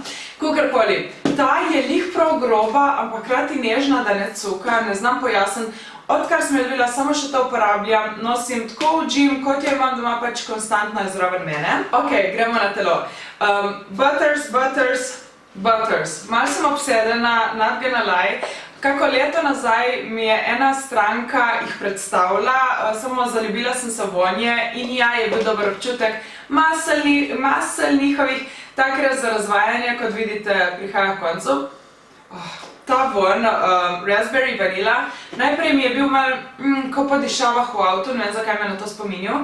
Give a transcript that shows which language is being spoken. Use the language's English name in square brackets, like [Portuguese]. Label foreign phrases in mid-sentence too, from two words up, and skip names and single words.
[Slovenian] Kakorkoli, ta je lih prav groba, ampak hkrati nežna, da ne cuka, ne znam pojasniti. Odkar sem jo dobila, samo še to uporabljam, nosim tako v gym, kot jo imam doma, pač konstantno je zraven mene. Ok, gremo na telo. Butters. Malo sem obsedena, [English] not gonna lie. [Slovenian] Kako leto nazaj mi je ena stranka jih predstavila, samo zaljubila sem se vonje in ja, je bil dober občutek. Masel njihovih, tak res za razvajanje, kot vidite, prihaja v koncu. Ta von, Raspberry Vanilla, najprej mi je bil malo, ko po dišavah v avtu, ne vem, zakaj me na to spominjal.